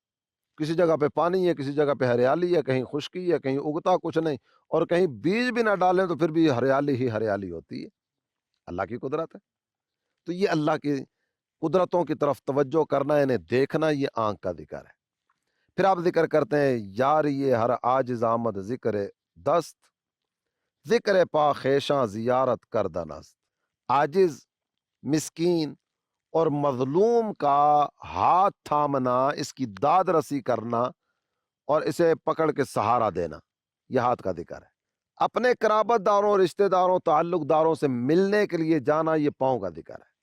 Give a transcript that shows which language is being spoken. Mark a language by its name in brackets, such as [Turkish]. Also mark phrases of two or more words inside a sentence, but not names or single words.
[Urdu] کسی جگہ پہ پانی ہے، کسی جگہ پہ ہریالی ہے، کہیں خشکی ہے، کہیں اگتا کچھ نہیں، اور کہیں بیج بھی نہ ڈالیں تو پھر بھی ہریالی ہی ہریالی ہوتی ہے۔ اللہ کی قدرت ہے۔ تو یہ اللہ کی قدرتوں کی طرف توجہ کرنا، انہیں دیکھنا، یہ آنکھ کا ذکر ہے۔ پھر آپ ذکر کرتے ہیں [Persian] یاری ہر عاجز آمد ذکر دست، ذکر پا خیشاں زیارت کردن است۔ [Urdu] عاجز، مسکین اور مظلوم کا ہاتھ تھامنا، اس کی داد رسی کرنا، اور اسے پکڑ کے سہارا دینا، یہ ہاتھ کا ذکر ہے۔ اپنے قرابت داروں، رشتہ داروں، تعلق داروں سے ملنے کے لیے جانا، یہ پاؤں کا ذکر ہے۔